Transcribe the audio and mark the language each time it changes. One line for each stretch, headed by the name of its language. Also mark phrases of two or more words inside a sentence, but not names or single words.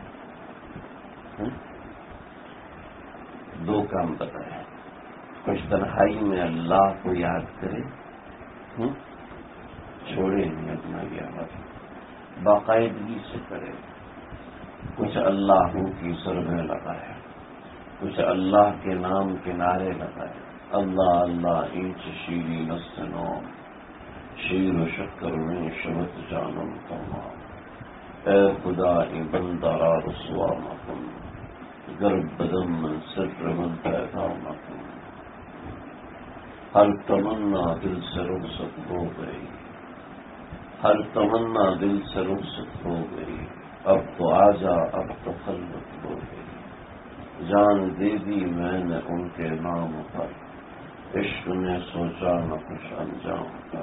Urdu: دو کام بتائے، کچھ تنہائی میں اللہ کو یاد کرے، چھوڑے نہیں اپنا یاد، باقاعدگی سے کرے، کچھ اللہ کی ضربیں لگائے، کچھ اللہ کے نام کے نعرے لگائے۔
Persian: اللہ اللہ اینچ شیری نستنو شیر و شکر میں شبت جانم تمام، اے خدا این بندہ را رسوا مکن، گرب بدم من سر من پیدا مکن۔
Urdu: ہر تمنا دل سے رخصت ہو گئی، ہر تمنا دل سے رخصت ہو گئی، اب تو آجا اب تو خلوت ہو گئی۔ جان دے دی میں نے ان کے نام پر، عشق نے سوچا نہ کچھ انجام پر۔